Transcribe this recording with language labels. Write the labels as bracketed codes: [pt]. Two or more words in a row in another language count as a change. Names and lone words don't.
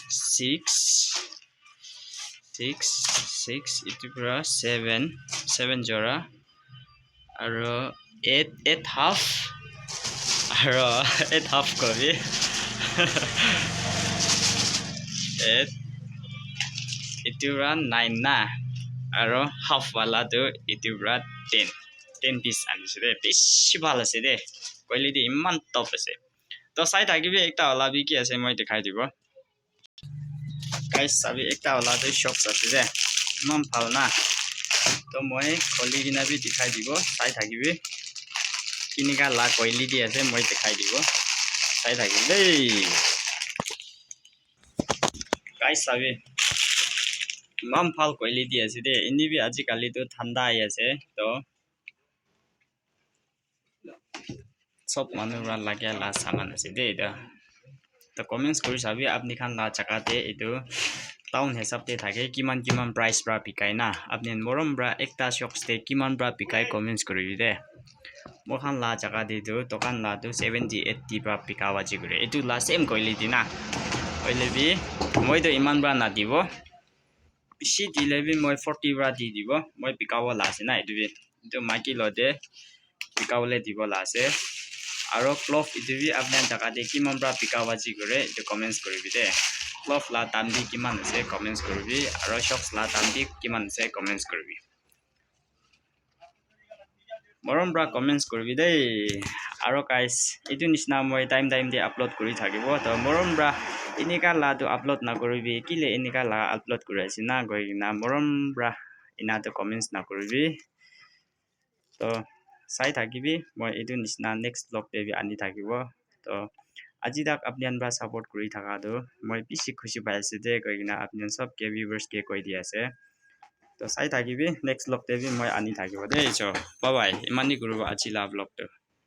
[nag] 6 itu bra 7 jora aro 8 half aro 8 half kobi 8 itu bra 9 na aro half wala to itu bra 10 piece ani se de bishi bhal ase de quality iman top ase to sai thakibi ekta ola bi ki ase moi dikhai dibo guys sabi ekta ola to shops ase de iman bhal na to moi kholi kina bi dikhai dibo sai thakibi kinika la quality ase moi dikhai dibo sai thakibi dei guys sabi iman bhal quality ase de ini bi aji kali to thanda ai ase to sob manu ra lagya la saman ase de eta to comments kori sabi apni khan la jaga te etu town hesab te thake kiman price bra bikai na apni morom bra ekta shops te kiman bra bikai comments koribi de mo khan la jaga de tu dokan la tu 70 80 bra bikawa ji kore etu la same quality na oile bi moi to iman bra na dibo bishi dile bi moi 40 bra di dibo moi bikawa la ase na etu bi to maki lo de bikawle dibo la ase aro cloth itu bi apna jaga de kiman bra bikawa ji kore etu comments koribi de cloth la dam bi kiman ase comments koribi aro shops la dam bi kiman ase comments koribi morom bra comments koribi de aro guys etu nisna moi time de upload kori thakibo to morom bra inika la to upload na koribi kile inika la upload kori ase na goi na morom bra ina to comments na koribi to sai thakibi moi etu nisna next vlog te bi ani thakibo to aji tak apnian ba support kori thaka do moi bishi khushi pai ase de goi na apnian sob ke viewers ke koi di ase to sai thakibi next vlog te bi moi ani thakibo de cho bye bye imani guru aji la vlog to